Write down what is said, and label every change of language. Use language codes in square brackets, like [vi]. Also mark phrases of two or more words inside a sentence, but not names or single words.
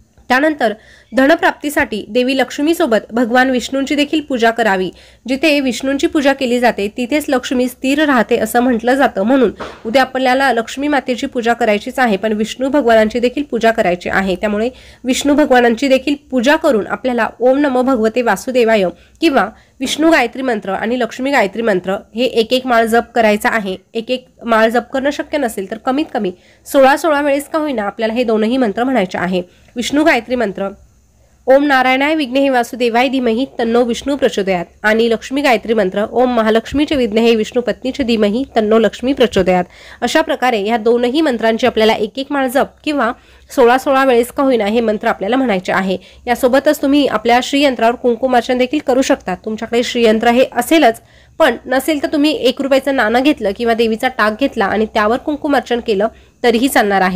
[mr] त्यानंतर धनप्राप्तीसाठी देवी लक्ष्मीसोबत भगवान विष्णूंची देखील पूजा करावी। जिथे विष्णूंची पूजा केली जाते तिथेच लक्ष्मी स्थिर राहते असं म्हटलं जातं, म्हणून उद्या आपल्याला लक्ष्मी मातेची पूजा करायचीच आहे, पण विष्णू भगवानांची देखील पूजा करायची आहे। त्यामुळे विष्णू भगवानांची देखील पूजा करून आपल्याला [sa] ओम नमो भगवते वासुदेवाय [mr] किंवा विष्णू गायत्री मंत्र आणि लक्ष्मी गायत्री मंत्र हे एक माळ जप करायचा आहे। एक माळ जप करणं शक्य नसेल तर कमीत कमी 16 वेळेस का होईना आपल्याला हे दोनही मंत्र म्हणायचे आहे। विष्णू गायत्री मंत्र [sa] ओम नारायणाय विघ्नेहि वासुदेवाय धीमहि तन्नो विष्णू प्रचोदयात [mr] आणि लक्ष्मी गायत्री मंत्र [sa] ओम महालक्ष्मीचे विघ्नेहि विष्णू पत्नीचे धीमहि तन्नो लक्ष्मी प्रचोदयात। [mr] अशा प्रकारे या दोनही मंत्रांची आपल्याला एक माळ जप किंवा 16 वेळेस का होईना हे मंत्र आपल्याला म्हणायचे आहे। यासोबतच तुम्ही आपल्या श्रीयंत्रावर कुंकुमार्चन देखील करू शकता। तुमच्याकडे श्रीयंत्र हे असेलच, पण नसेल तर तुम्ही 1 रुपयाचं नाणं घेतलं किंवा देवीचा टाक घेतला आणि त्यावर कुंकुमार्चन केलं तरीही चालणार आहे।